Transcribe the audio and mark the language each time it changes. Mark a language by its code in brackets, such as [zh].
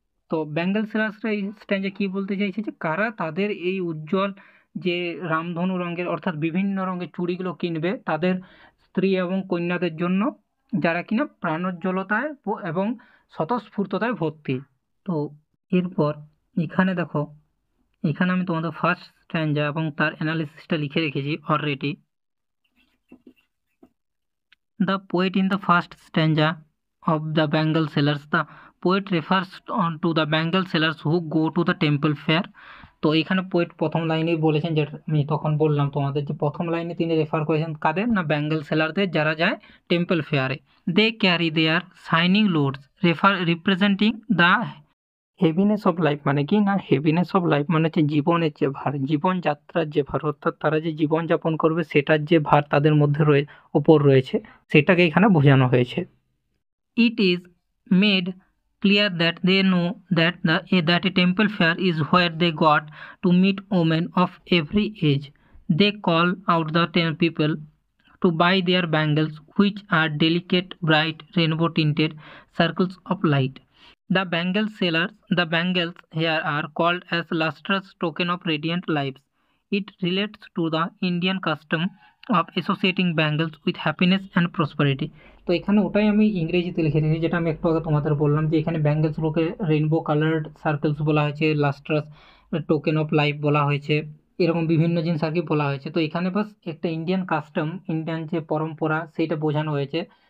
[bn] তো বেঙ্গল সেলার্সরা এই স্ট্যান্ডে কি বলতে চাইছে, যে কারা তাদের এই উজ্জ্বল যে রামধনু রঙের অর্থাৎ বিভিন্ন রঙের চুড়িগুলো কিনবে তাদের স্ত্রী এবং কন্যাদের জন্য, যারা কিনা প্রাণোজ্জ্বলতায় এবং স্বতঃস্ফূর্ততায় ভর্তি। তো এরপর এখানে দেখো, এখানে আমি তোমাদের ফার্স্ট স্ট্যান্ডা এবং তার অ্যানালিসিসটা লিখে রেখেছি already. [en] The poet in the first stanza of the Bengal Sellers, the poet refers to the Bengal sellers who go to the temple fair. [bn] তো এখানে পোয়েট প্রথম লাইনেই বলেছেন, যেটা আমি তখন বললাম তোমাদের, যে প্রথম লাইনে তিনি রেফার করেছেন কাদের না, বেঙ্গল সেলারদের যারা যায় temple ফেয়ারে। [en] they carry their shining loads representing the heaviness of life, [bn] মানে কি না, হেভিনেস অফ লাইফ মানে হচ্ছে জীবনের যে ভার, জীবনযাত্রার যে ভার, অর্থাৎ তারা যে জীবনযাপন করবে সেটার যে ভার তাদের মধ্যে ওপর রয়েছে, সেটাকে এখানে বোঝানো হয়েছে। [en] It is made clear that they know that a temple fair is where they got to meet women of every age. They call out the people to buy their bangles, which are delicate, bright, rainbow-tinted circles of light. The bangles here are called as lustrous token of radiant lives. It relates to the Indian custom of associating bangles with happiness and prosperity. [bn] তো এখানে ওটাই আমি ইংরেজিতে লিখে রেখেছি, যেটা আমি একটু আগে তোমাদের বললাম, যে এখানে ব্যাঙ্গেলসগুলোকে রেইনবো কালার্ড সার্কেলস বলা হয়েছে, লাস্ট্রাস টোকেন অফ লাইফ বলা হয়েছে, এরকম বিভিন্ন জিনিস আর কি বলা হয়েছে। তো এখানে বাস একটা ইন্ডিয়ান কাস্টম, ইন্ডিয়ান যে পরম্পরা সেইটা বোঝানো হয়েছে,